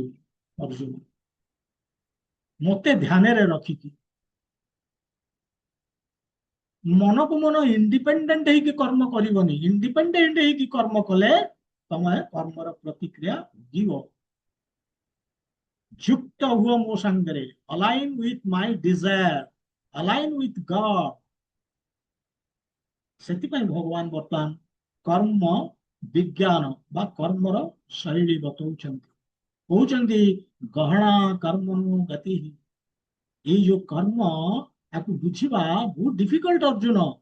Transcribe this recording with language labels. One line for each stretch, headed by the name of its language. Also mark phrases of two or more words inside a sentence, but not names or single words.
Odia: ଅର୍ଜୁନ ମତେ ଧ୍ୟାନରେ ରଖିକି ମନକୁ ମନ ଇଣ୍ଡିପେଣ୍ଡେଣ୍ଟ ହେଇକି କର୍ମ କରିବନି। ଇଣ୍ଡିପେଣ୍ଡେଣ୍ଟ ହେଇକି କର୍ମ କଲେ ତମେ କର୍ମର ପ୍ରତିକ୍ରିୟା ଭୋଗିବ। ଯୁକ୍ତ ହୁଅ ମୋ ସାଙ୍ଗରେ,
English: align with my desire, align with God।
Odia: ସେଥିପାଇଁ ଭଗବାନ ବର୍ତ୍ତମାନ କର୍ମ ବିଜ୍ଞାନ ବା କର୍ମର ଶୈଳୀ ବତଉଛନ୍ତି। କହୁଛନ୍ତି
Sanskrit: ଗହଣା କର୍ମଣୁ ଗତି।
Odia: ଏଇ ଯୋଉ କର୍ମ, ତାକୁ ବୁଝିବା ବହୁତ ଡିଫିକଲ୍ଟ ଅର୍ଜୁନ।